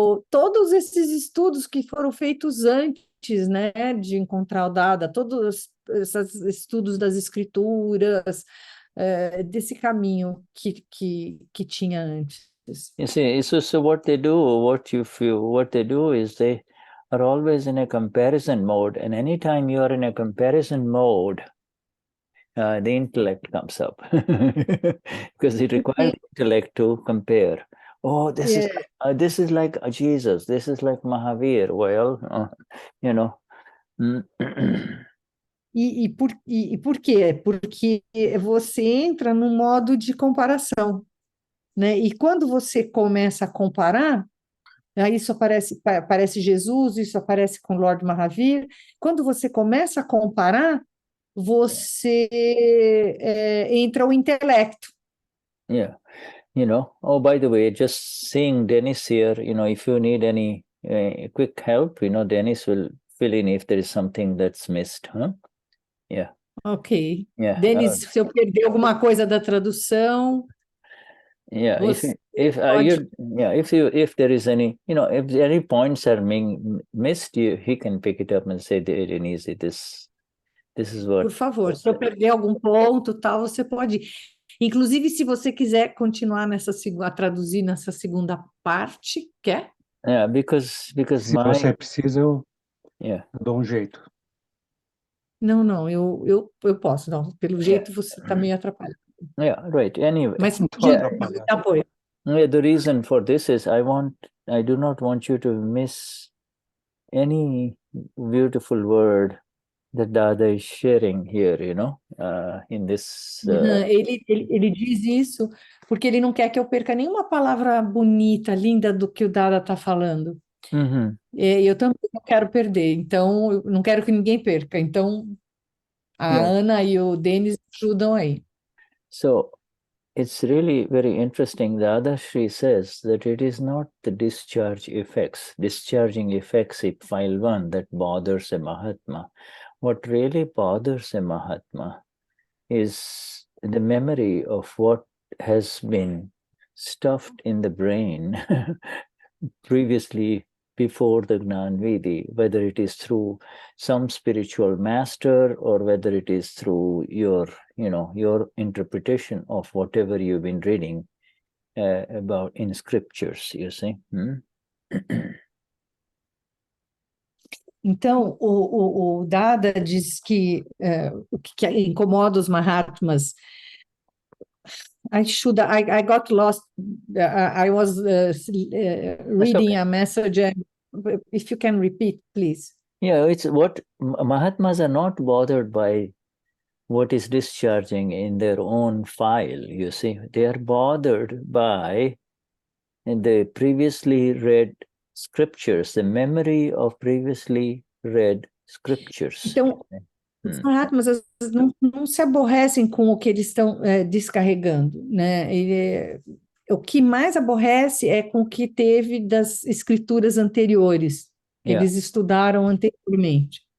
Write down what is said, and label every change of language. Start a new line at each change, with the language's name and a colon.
Portuguese: Todos esses estudos que foram feitos antes, né, de encontrar o Dada, todos esses estudos das escrituras, desse caminho que tinha antes.
English: You see, so what they do, what they do is they are always in a comparison mode, and anytime you are in a comparison mode, the intellect comes up because it requires the intellect to compare. Oh, this is like Jesus. This is like Mahavir. Well,
Portuguese: E por quê? Porque você entra num modo de comparação, né? E quando você começa a comparar, aí isso aparece Jesus, isso aparece com Lord Mahavir. Quando você começa a comparar, você entra o intelecto.
English: Yeah. Oh, by the way, just seeing Denize here, if you need any quick help, Denize will fill in if there is something that's missed, huh? Yeah. Ok. Yeah.
Portuguese: Denis, se eu perder alguma coisa da tradução,
English: yeah,
Portuguese: você
English: if there is any, if any points are being missed, he can pick it up and say, Denize, this is what.
Portuguese: Por favor, se eu perder algum ponto, tal, você pode. Inclusive, se você quiser continuar a traduzir nessa segunda parte, quer?
English: Yeah, because
Portuguese: Se você precisa, eu dou um jeito. Não, eu posso, não. Pelo jeito você está meio atrapalhado.
English: Yeah, right. Anyway.
Portuguese: Mas apoio.
English: The reason for this is I do not want you to miss any beautiful word that Dada is sharing here, in this.
Portuguese: Ele diz isso porque ele não quer que eu perca nenhuma palavra bonita, linda do que o Dada está falando. Eu também não quero perder, então eu não quero que ninguém perca. Então a Ana e o Denis ajudam aí.
English: So it's really very interesting. The Dadashri says that it is not the discharging effects in file 1 that bothers a Mahatma. What really bothers a Mahatma is the memory of what has been stuffed in the brain previously before the Gnan Vidi, whether it is through some spiritual master or whether it is through your interpretation of whatever you've been reading about in scriptures, you see.
Portuguese: Então, o Dada diz que o que incomoda os Mahatmas.
English: I got lost. I was reading a message. If you can repeat, please. Yeah, it's what Mahatmas are not bothered by what is discharging in their own file, you see. They are bothered by the previously read scriptures, the memory of previously read scriptures.
Portuguese: Então, os Mahatmas não se aborrecem com o que eles estão descarregando, né? O que mais aborrece é com o que teve das escrituras anteriores, que eles estudaram anteriormente.